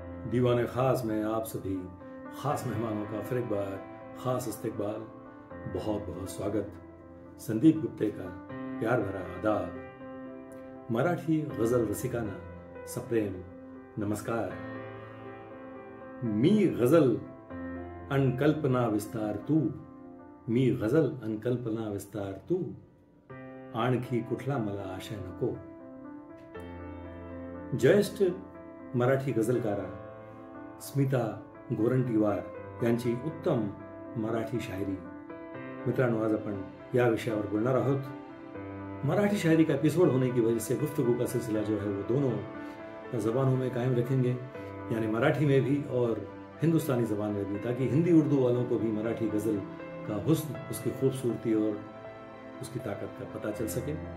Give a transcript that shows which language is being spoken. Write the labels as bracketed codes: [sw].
[hi] दीवाने खास में आप सभी खास मेहमानों का फिर एक बार खास इस्तकबाल, बहुत बहुत स्वागत. संदीप गुप्ते का प्यार भरा आदाब. [mr] मराठी गजल रसिकांना सप्रेम नमस्कार. मी गजल अन कल्पना विस्तार तू. मी गजल अन कल्पना विस्तार तू. आणखी कुठला मला आशय नको. ज्येष्ठ मराठी गजलकारा स्मिता गोरंटीवार यांची उत्तम मराठी शायरी. मित्रांनो, आज अपन या विषयावर बोलना आहोत. [hi] मराठी शायरी का एपिसोड होने की वजह से गुफ्तगू का सिलसिला जो है वो दोनों ज़बानों में कायम रखेंगे, यानी मराठी में भी और हिंदुस्तानी ज़बान में भी, ताकि हिंदी उर्दू वालों को भी मराठी गज़ल का हुस्न, उसकी खूबसूरती और उसकी ताकत का पता चल सके.